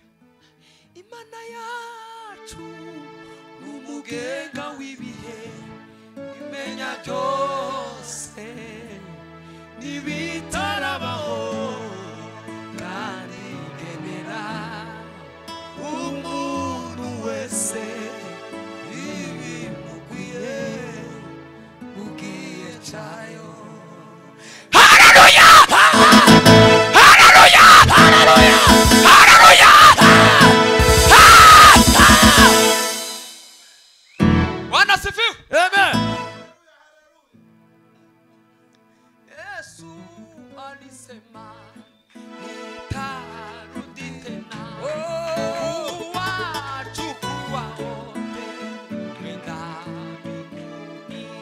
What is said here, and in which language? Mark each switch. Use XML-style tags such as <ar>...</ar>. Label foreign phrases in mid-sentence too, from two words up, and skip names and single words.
<rw>Imana yacu n'umugenga w'ibihe imenya byose n'ibitarabaho kandi igenera umuntu wese ibimukwiye mugiye cyayo. Haleluya! Haleluya! Haleluya! Haleluya!</rw> <sw>Bwana asifiwe. Amen. Yesu alisema nitarudi tena kuwachukua wote kwenda mbinguni.</sw>